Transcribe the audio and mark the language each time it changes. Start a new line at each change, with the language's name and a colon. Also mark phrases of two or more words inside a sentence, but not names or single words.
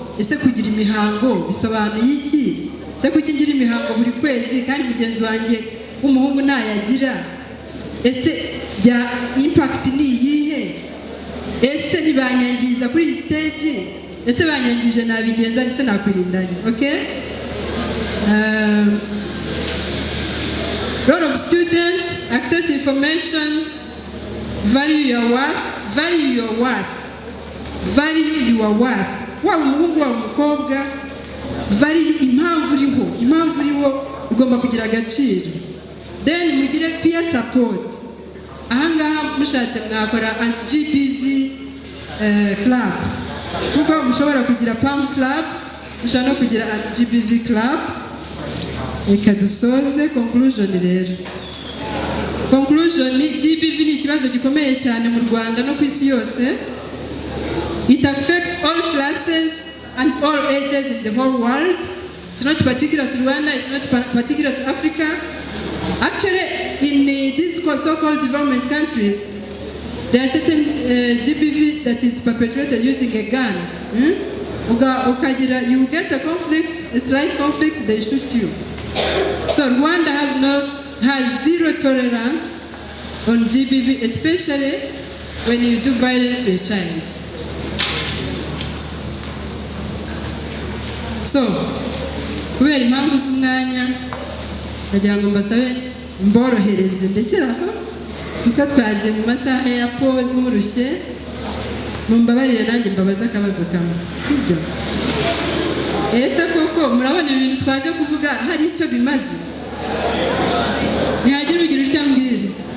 Kinyarwanda: Ese kugira imihango bisobanuye iki? Ese kuki ngira imihango buri kwezi kandi mugenzi wanjye w'umuhungu ntayagira? Ese ya impact ni iyihe? Ese nibanyangiza kuri iyi stage? Ese banyangije nabigenza ese nakwirindanye?
English: Okay? Role of student, access information, value your worth, value your worth, value your worth.
Kinyarwanda: Waba umuhungu waba umukobwa, value impamvu uriho igomba kugira agaciro. Then mugire
English: peer support.
Kinyarwanda: Ahangaha mushatse mwakora
English: anti-GBV club.
Kinyarwanda: Kuko mushobora kugira PAM club, mushobora no kugira
English: anti-GBV club.
Kinyarwanda: Reka dusoze conclusion rero. Conclusion ni GBV ni ikibazo gikomeye cyane mu Rwanda no ku isi yose.
English: It affects all classes classes and all ages in the whole world. It's not particular to Rwanda, it's not particular to Africa. Actually, in these so-called development countries, there are certain GBV that is perpetrated using a gun. You get a conflict, a slight conflict, they shoot you. So Rwanda has zero tolerance on GBV, especially when you do violence to a child. So,
Kinyarwanda: kubera impamvu z'umwanya ndagira ngo mbasabe mborohereze ndekeraho kuko twaje mu masaha ya pause murushye mumbabarire nanjye mbabaza akabazo kamwe sibyo ese koko murabona ibintu twaje kuvuga hari icyo bimaze ntihagira ugira icyo ambwira